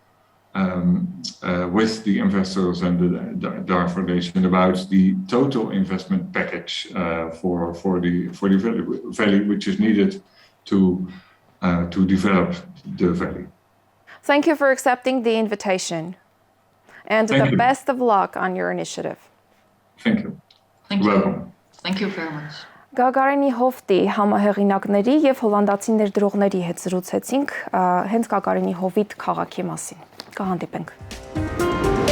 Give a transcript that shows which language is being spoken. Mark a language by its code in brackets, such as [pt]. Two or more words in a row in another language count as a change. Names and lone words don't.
[en] with the investors and the DAR Foundation about the total investment package for the valley, which is needed to develop the valley. Thank you for accepting the invitation, and the best of luck on your initiative. Thank you. Thank you. Welcome. Thank you very much. [hy] Գագարենի հովտի համահեղինակների եւ հոլանդացի ներդրողների հետ զրուցեցինք հենց Գագարենի հովիտ քաղաքի մասին։ Կհանդիպենք։